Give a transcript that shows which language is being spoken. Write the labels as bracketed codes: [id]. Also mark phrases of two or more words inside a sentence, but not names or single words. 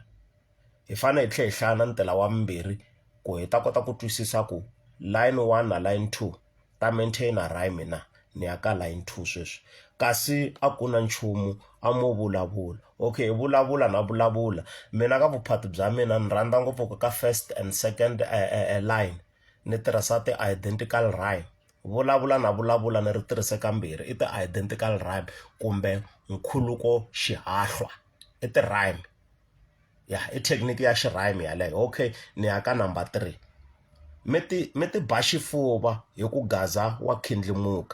[ts] Hi fanele hi tlhela hi hlaya na ntila wa mbirhi ku hi ta kota ku twisisa ku line 1 na line 2 ta [en] maintain a rhyme [ts] na. Ni ya ka line 2 sweswi. Kasi a ku na nchumu a mo vulavula. Okay, hi vulavula. Mina ka vuphati bya mina ni rhandza ngopfu ka [en] first and second line [ts] ni tirhisa [en] ti-identical rhyme. [ts] Vulavula ni ri tirhise kambirhi i [en] ti-identical rhyme [ts] kumbe nkhuluko xihahlwa i ti-rhyme. I thekiniki ya xirhayimi yaleyo. Okay, ni ya ka number 3. Mi ti ba xifuva hi ku gaza wa khindlimuka.